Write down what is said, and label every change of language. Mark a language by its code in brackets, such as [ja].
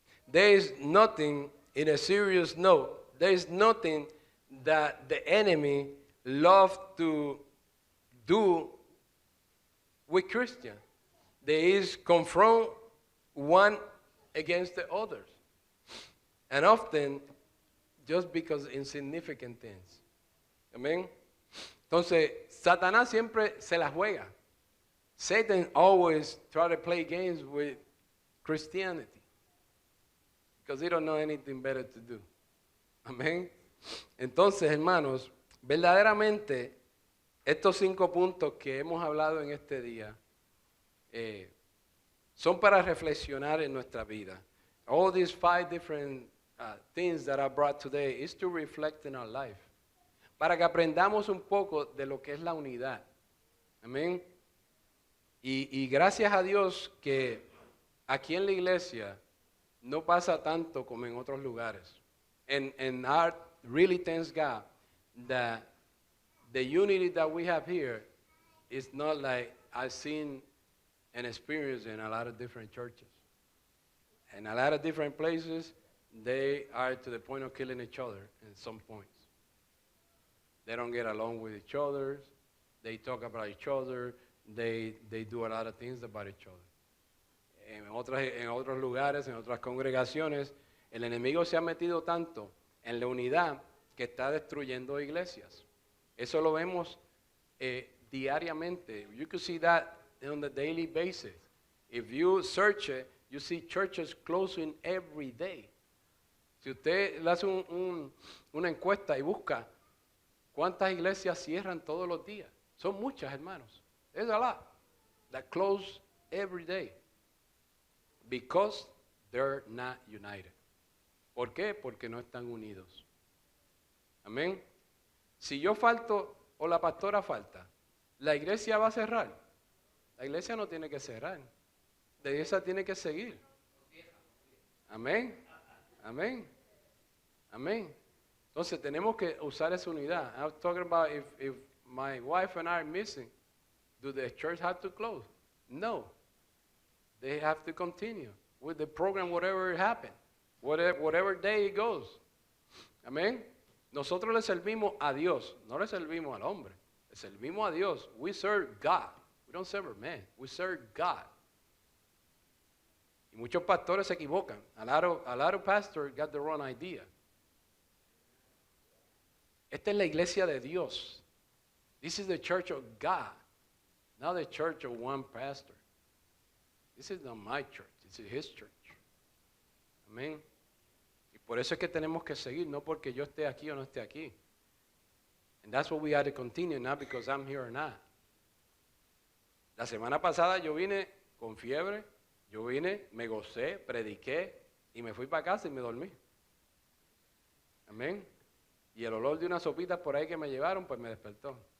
[en] There is nothing, in a serious note, there is nothing that the enemy loves to do with Christians. There is confront one against the others. And often, just because insignificant things. [es] Amén. Entonces, Satanás siempre se la juega. [en] Satan always try to play games with Christianity. Because he don't know anything better to do. [es] Amén. Entonces, hermanos, verdaderamente, estos 5 puntos que hemos hablado en este día son para reflexionar en nuestra vida. [en] All these 5 different things that I brought today is to reflect in our life. [es] Para que aprendamos un poco de lo que es la unidad. Amén. Y gracias a Dios que aquí en la iglesia no pasa tanto como en otros lugares. [en] And I really thanks God that the unity that we have here is not like I've seen and experienced in a lot of different churches. In a lot of different places, they are to the point of killing each other in some points. They don't get along with each other. They talk about each other. They do a lot of things about each other. [es] En otros lugares, en otras congregaciones, el enemigo se ha metido tanto en la unidad que está destruyendo iglesias. Eso lo vemos diariamente. [en] You can see that on a daily basis. If you search it, you see churches closing every day. [es] Si usted le hace una encuesta y busca cuántas iglesias cierran todos los días, son muchas, hermanos. [en] There's a lot that close every day because they're not united. [es] ¿Por qué? Porque no están unidos. Amén. Si yo falto o la pastora falta, ¿la iglesia va a cerrar? La iglesia no tiene que cerrar. La iglesia tiene que seguir. Amén. Amén. Amén. Entonces tenemos que usar esa unidad. [en] I was talking about if my wife and I are missing, do the church have to close? No. They have to continue with the program, whatever it happens, whatever day it goes. [es] Amén. Nosotros le servimos a Dios, no le servimos al hombre. Le servimos a Dios. [en] We serve God. We don't serve a man. We serve God. [es] Y muchos pastores se equivocan. [en] A lot of pastors got the wrong idea. [es] Esta es la iglesia de Dios. [en] This is the church of God, not the church of one pastor. This is not my church. This is his church. Amén. [es] Y por eso es que tenemos que seguir, no porque yo esté aquí o no esté aquí. [en] And that's what we have to continue, not because I'm here or not. [es] La semana pasada yo vine con fiebre, me gocé, prediqué y me fui para casa y me dormí. Amén. Y el olor de unas sopitas por ahí que me llevaron, pues me despertó.